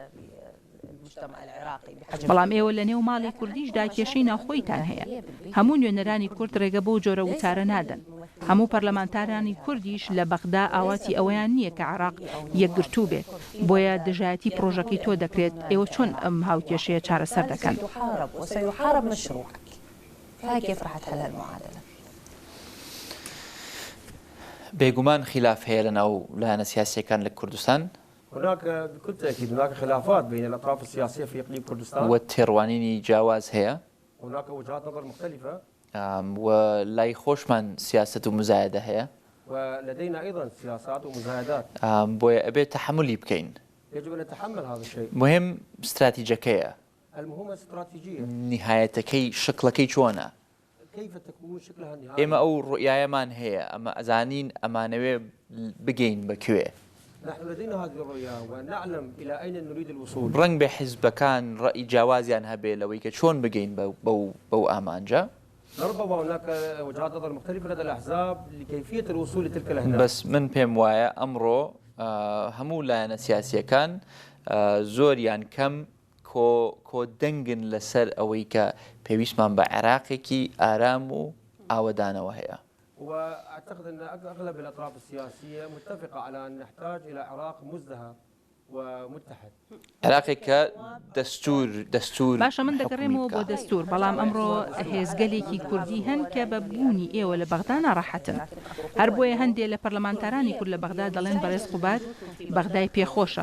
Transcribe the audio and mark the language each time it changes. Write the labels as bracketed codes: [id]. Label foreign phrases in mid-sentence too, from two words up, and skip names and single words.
[ckb] بەڵام ئێوە لە نێو ماڵی کوردیشدا کێشەی ناوخۆیتان هەیە. هەموو نوێنەرانی کورد ڕێگە بۆ جۆرە وتارە نادەن. هەموو پەرلەمانتارانی کوردیش لە بەغدا ئاواتی ئەوەیان نییە کە عراق یەکگرتوو بێت بۆیە دژایەتی پرۆژەکەی تۆ دەکرێت ئێوە چۆن ئەم هاوکێشەیە چارەسەر دەکەن؟ [ar] وسيحارب مشروعك. فكيف راح تحل المعادلة؟ [ckb] بێگومان خلاف هەیە لەناو لایەنە سیاسیەکان لە کوردستان. [ar] هناك بكل تأكيد هناك خلافات بين الأطراف السياسية في إقليم كردستان. [ckb] والتێڕوانینی جیاواز هەیە. [ar] هناك وجهات نظر مختلفة. [ckb] ولای خۆشمان سیاست و مزایدە هەیە. [ar] ولدينا أيضا سياسات ومزايدات. [ckb] بۆیە ئەبێت تەحملی بکەین. [ar] يجب أن نتحمل هذا الشيء. [ckb] مهم استراتیجەکەیە. [ar] المهم استراتيجية. [ckb] نهایەتەکەی شکلەکەی چۆنە؟ [ar] كيف تكون شكلها النهائي؟ [ckb] ئێمە ئەو ڕوئایەمان هەیە ئەمە ئەزانین ئەمانەوێ بگەین بەکوێ. [ar] نحن لدينا هذه الرؤية ونعلم إلى أين نريد الوصول. [ckb] ڕەنگ بە حیزبەکان ڕەئی جیاوازیان هەبێ لەوەی کە چۆن بگەین بەو ئامانجە. [ar] ربما هناك وجهات نظر مختلفة لدى الأحزاب لكيفية الوصول لتلك الأهداف. [ckb] بس من پێم وایە ئەمڕۆ هەموو لایەنە سیاسیەکان زۆریان کەم کۆ دەنگن لەسەر ئەوەی کە پێویستمان بە عێراقێکی ئارام و ئاوەدانەوە هەیە. [ar] وأعتقد أن أغلب الأطراف السياسية متفقة على أن نحتاج إلى عراق مزدهر ومتحد. [ckb] عراقێکە دەستور باشە من دەگەڕێمەوە بۆ دەستور بەڵام ئەمڕۆ هێزگەلێکی کوردی هەن کە بە بوونی ئێوە لە بەغدا ناڕەحەتن. هەر بۆیە هەندێک لە پەرلەمانتارانی کورد لە بەغدا دەڵێن بەڕێز قوبات بەغدای پێخۆشە.